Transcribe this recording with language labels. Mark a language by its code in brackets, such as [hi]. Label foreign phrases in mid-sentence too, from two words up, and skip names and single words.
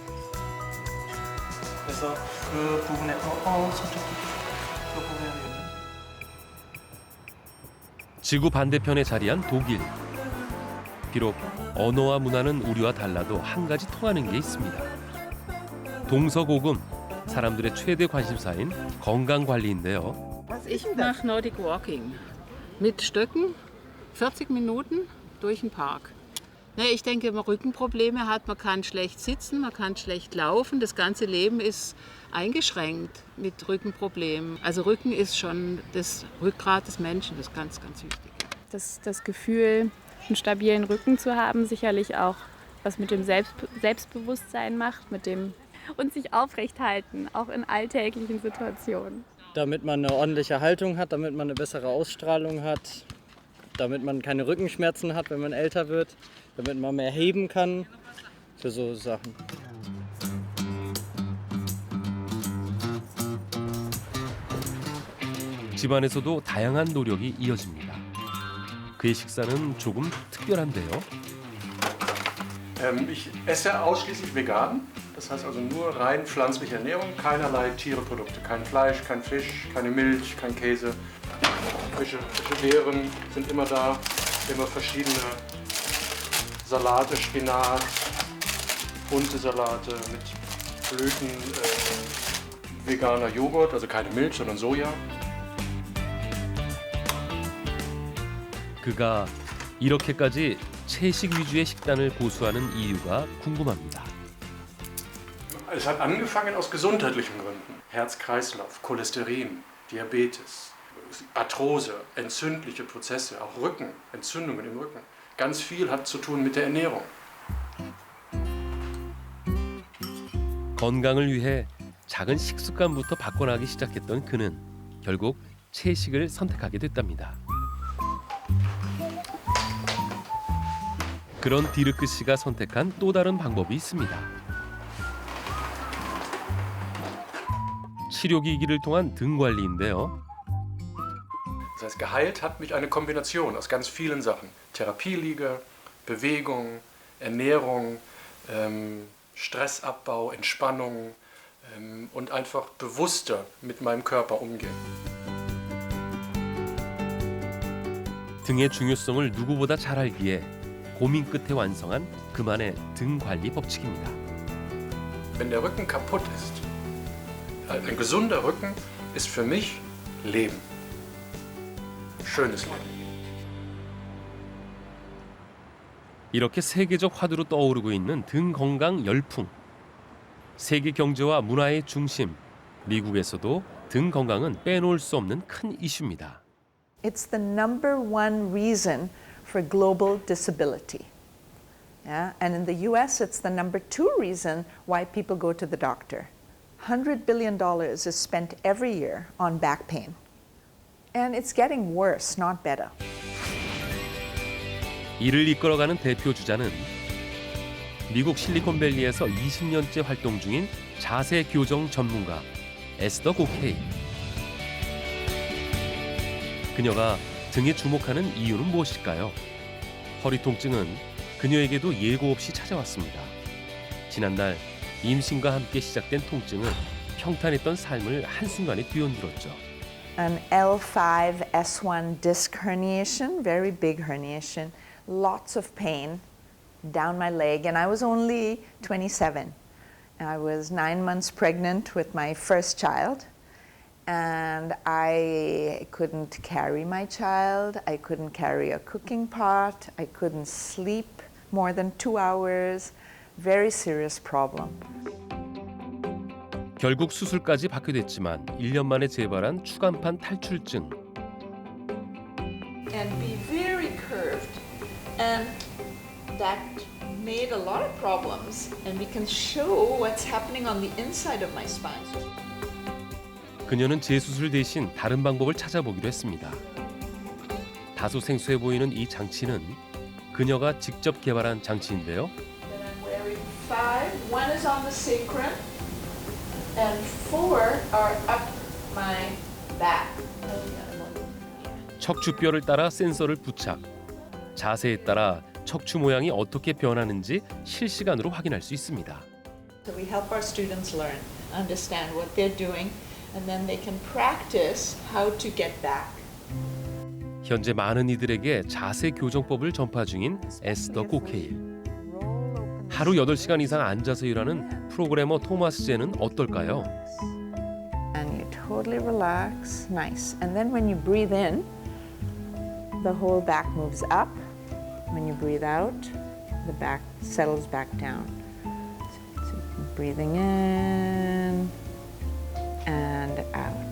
[ko] 그래서 그 부분에 저쪽 그 부분에 지구 반대편에 자리한 독일. 비록 언어와 문화는 우리와 달라도 한 가지 통하는 게 있습니다. 동서고금, 사람들의 최대 관심사인 건강 관리인데요. [de] Ich mache Nordic Walking mit Stöcken, 40 Minuten durch den Park. Ich denke, wenn man Rückenprobleme hat, man kann schlecht sitzen, man kann schlecht laufen. Das ganze Leben ist eingeschränkt mit Rückenproblemen. Also Rücken ist schon das Rückgrat des Menschen, das ist ganz, ganz wichtig. Das Gefühl, einen stabilen Rücken zu haben, sicherlich auch was mit dem Selbstbewusstsein macht, mit dem und sich aufrecht halten, auch in alltäglichen Situationen. Damit man eine ordentliche Haltung hat, damit man eine bessere Ausstrahlung hat, damit man keine Rückenschmerzen hat, wenn man älter wird, damit man mehr heben kann, für so Sachen. [ko] 집안에서도 다양한 노력이 이어집니다. 그의 식사는 조금 특별한데요. [de] Ich esse ausschließlich vegan, das heißt also nur rein pflanzliche Ernährung, keinerlei Tiereprodukte, kein Fleisch, kein Fisch, keine Milch, kein Käse. Frische Beeren sind immer da, immer verschiedene Salate, Spinat, bunte Salate mit Blüten, veganer Joghurt, also keine Milch, sondern Soja. [ko] 그가 이렇게까지 채식 위주의 식단을 고수하는 이유가 궁금합니다. [de] Es hat angefangen aus gesundheitlichen Gründen. Herz-Kreislauf, Cholesterin, Diabetes, Arthrose, entzündliche Prozesse, auch Rücken, Entzündungen im Rücken. Ganz viel hat zu tun mit der Ernährung. [ko] 건강을 위해 작은 식습관부터 바꿔나가기 시작했던 그는 결국 채식을 선택하게 됐답니다. 그런 디르크 씨가 선택한 또 다른 방법이 있습니다. 치료기기를 통한 등 관리인데요. [de] Das heißt, geheilt hat mich eine Kombination aus ganz vielen Sachen. Therapieliege, Bewegung, Ernährung, Stressabbau, Entspannung und einfach bewusster mit meinem Körper umgehen. [ko] 등의 중요성을 누구보다 잘 알기에 고민 끝에 완성한 그만의 등 관리 법칙입니다. [de] Wenn der Rücken kaputt ist, ein gesunder Rücken ist für mich Leben. Schönes Leben. [ko] 이렇게 세계적 화두로 떠오르고 있는 등 건강 열풍. 세계 경제와 문화의 중심, 미국에서도 등 건강은 빼놓을 수 없는 큰 이슈입니다. [en] It's the number one reason for global disability. Yeah? And in the US, it's the number two reason why people go to the doctor. $100 billion is spent every year on back pain. And it's getting worse, not better. [ko] 이를 이끌어가는 대표 주자는 미국 실리콘밸리에서 20년째 활동 중인 자세 교정 전문가 에스더 고케이. 그녀가 등에 주목하는 이유는 무엇일까요? 허리 통증은 그녀에게도 예고 없이 찾아왔습니다. 지난날 임신과 함께 시작된 통증은 평탄했던 삶을 한순간에 뒤흔들었죠. [en] An L5, S1 disc herniation, very big herniation, lots of pain down my leg, and I was only 27. I was 9 months pregnant with my first child, and I couldn't carry my child, I couldn't carry a cooking pot, I couldn't sleep more than 2 hours, very serious problem. [ko] 결국 수술까지 받게 됐지만 1년 만에 재발한 추간판 탈출증. [en] And be very curved, and that made a lot of problems, and we can show what's happening on the inside of my spine. [ko] 그녀는 재수술 대신 다른 방법을 찾아보기로 했습니다. 다소 생소해 보이는 이 장치는 그녀가 직접 개발한 장치인데요. [en] Then I'm wearing 5. One is on the sacrum, and 4 are up my back. [ko] 척추뼈를 따라 센서를 부착. 자세에 따라 척추 모양이 어떻게 변하는지 실시간으로 확인할 수 있습니다. [en] So we help our students learn, understand what they're doing, and then they can practice how to get back. [ko] 현재 많은 이들에게 자세 교정법을 전파 중인 에스더 고케일. 하루 8시간 이상 앉아서 일하는 프로그래머 토마스 제는 어떨까요? [en] And you totally relax, nice. And then when you breathe in, the whole back moves up. When you breathe out, the back settles back down. So breathing in and out.